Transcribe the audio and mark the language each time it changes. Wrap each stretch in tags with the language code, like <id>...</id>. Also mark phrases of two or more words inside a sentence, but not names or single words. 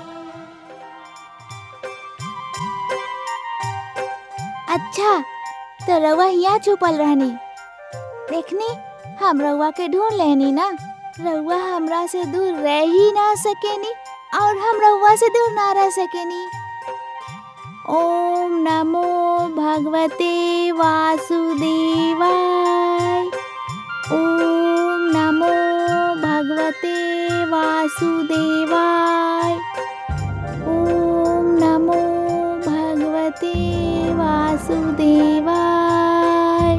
<bho>अच्छा, तो रउआ यहाँ छुपल रहनी। देखनी, हम रउआ के ढूंढ लेनी ना। रउआ हमरा से दूर रह ही ना सकेनी और हम रउआ से दूर ना रह सकेनी।</bho> <sa>ओम नमो भगवते वासुदेवाय। ओम नमो भगवते वासुदेवाय। ओम नमो भगवते वासुदेवाय।</sa>